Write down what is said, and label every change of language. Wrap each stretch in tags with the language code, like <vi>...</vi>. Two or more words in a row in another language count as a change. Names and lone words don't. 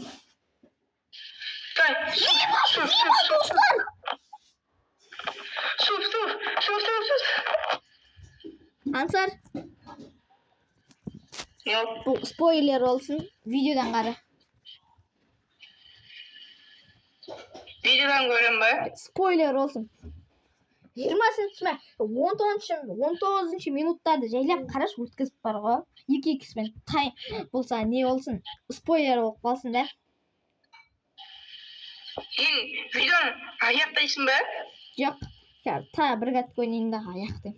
<kk>Су. Ансар,</kk> <tr>Yok.</tr> <kk>бұл спойлер болсын, видеодан қара.</kk> <tr>Videodan görün be. Spoiler olsun.</tr> <kk>20-шы 19 минуттарды жайлап қараш өткізіп бар ғой. 2x'пен тайм болса не болсын? Спойлер болып қалсын да. Сен видеоны аяқтайсың ба? Жоқ, та бір кәтіп ойнайын да аяқтайым.</kk>